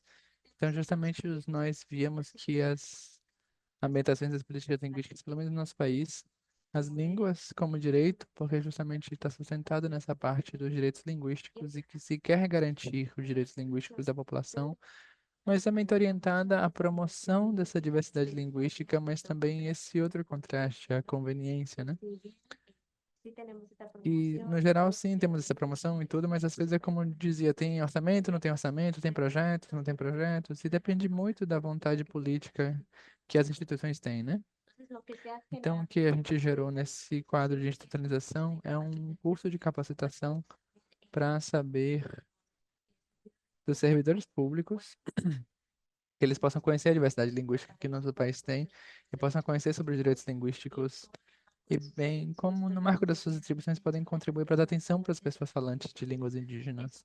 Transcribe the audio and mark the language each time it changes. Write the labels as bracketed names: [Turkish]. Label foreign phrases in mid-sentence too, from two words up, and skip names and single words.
[Portuguese] Então, justamente nós víamos que as ambientações das políticas linguísticas, pelo menos no nosso país, as línguas como direito, porque justamente está sustentado nessa parte dos direitos linguísticos e que se quer garantir os direitos linguísticos da população, mas também está orientada à promoção dessa diversidade linguística, mas também esse outro contraste, a conveniência, né? [Spanish] si bien sí tenemos esta [Portuguese] E, [Spanish] promoción, [Portuguese] no geral, sim, temos essa promoção e tudo, mas às vezes é como eu dizia, tem orçamento, não tem orçamento, tem projetos, não tem projetos, e depende muito da vontade política que as instituições têm, né? [Spanish] entonces lo que se ha [Portuguese] Então, o [Spanish] generado [Portuguese] que a gente gerou nesse quadro de institucionalização é um curso de capacitação para saber dos servidores públicos, que eles possam conhecer a diversidade linguística que nosso país tem e possam conhecer sobre os direitos linguísticos e bem como no marco das suas atribuições podem contribuir para dar atenção para as pessoas falantes de línguas indígenas.